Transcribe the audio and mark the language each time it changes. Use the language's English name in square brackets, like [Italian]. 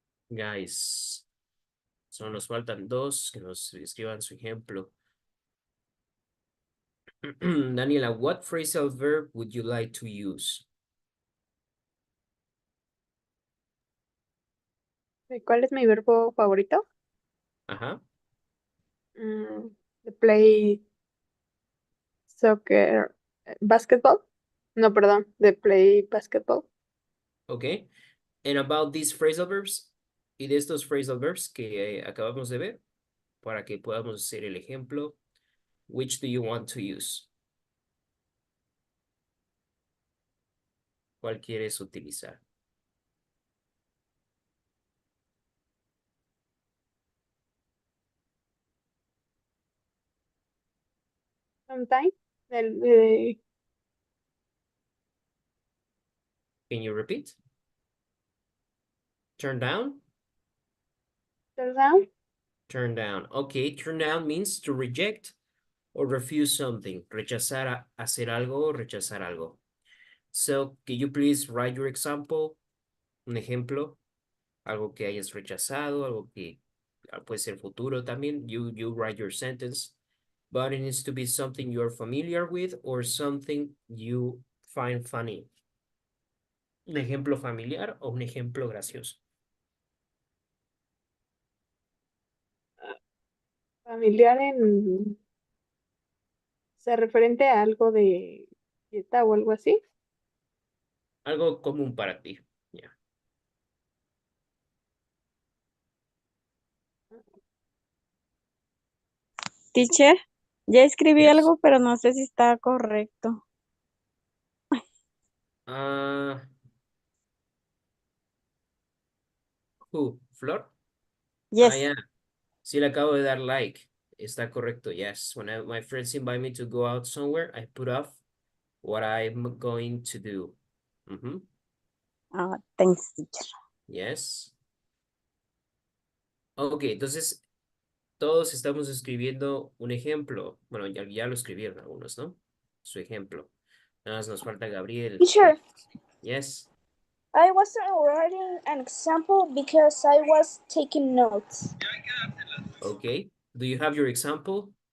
[Spanish] Guys, solo nos faltan dos que nos escriban su ejemplo. [English] Daniela, what phrasal verb would you like to use? [Spanish] ¿Cuál es mi verbo favorito? Ajá. [English] De play soccer, basketball. [Spanish] No, perdón, de [English] play basketball. Okay. And about these phrasal verbs, [Spanish] y de estos phrasal verbs que acabamos de ver, para que podamos hacer el ejemplo, [English] which do you want to use? [Spanish] ¿Cuál quieres utilizar? [English] Sometime. Can you repeat? Turn down? Down. Turn down. Okay, turn down means to reject or refuse something. [Spanish] Rechazar hacer algo, rechazar algo. [English] So, can you please write your example? [Spanish] Un ejemplo, algo que hayas rechazado, algo que puede ser futuro también. [English] You write your sentence, but it needs to be something you're familiar with or something you find funny. [Spanish] Un ejemplo familiar o un ejemplo gracioso. Familiar en... O sea, referente a algo de dieta o algo así. Algo común para ti. [English] Yeah. [Spanish] Teacher, ya escribí [English] Yes. [Spanish] algo, pero no sé si está correcto. [English] Who? ¿Flor? Yes. [Spanish] Yeah. Sí, le acabo de dar like. Está correcto, [English] yes. When my friends invite me to go out somewhere, I put off what I'm going to do. Thanks, teacher. Yes. [Spanish] Ok, entonces todos estamos escribiendo un ejemplo. Bueno, ya lo escribieron algunos, ¿no? Su ejemplo. Nada más nos falta Gabriel. [English] Teacher, Yes. I wasn't writing an example because I was taking notes. Okay. Do you have your example?